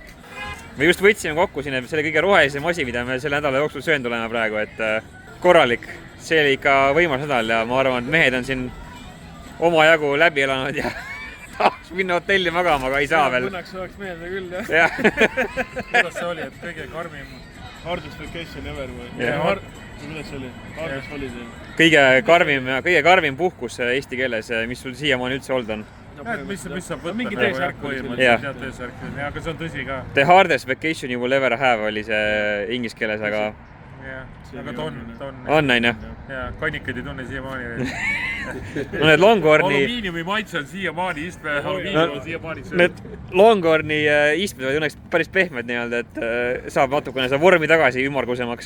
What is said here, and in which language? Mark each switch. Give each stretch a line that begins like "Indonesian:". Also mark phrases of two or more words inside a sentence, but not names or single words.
Estonian: Me just võtsime kokku siin selle kõige rohelisem asi, mida me selle nädala jooksul söönud oleme praegu, et korralik. See oli ikka võimas nädal ja ma arvan, et mehed on siin omajagu läbi elanud ja tahaks minna hotelli magama, aga ei saa veel. Õnneks oleks meelde küll, jah. Jah. Kuidas see oli, et kõige karmim
English: hardest vacation ever
Estonian: või? Kuidas see oli?
English: Hardest holiday.
Estonian: Kõige karmim puhkus eesti keeles, mis sul siiamaani üldse olnud on? Mis saab võtta mingi nagu T-särk oli põhimõtteliselt, jah, T-särk, aga see on tõsi ka.
English: The hardest vacation you will ever have
Estonian: oli see inglise keeles, aga... Jah, aga ta on. On, on ju? Jaa, kannikaid ei tunne siiamaani. No need Longhorni... Alumiiniumi maitse on siiamaani istme, alumiinium on siiamaani söönud. Need Longhorni istmed olid õnneks päris pehmed nii-öelda, et saab natukene seda vormi tagasi ümargusemaks.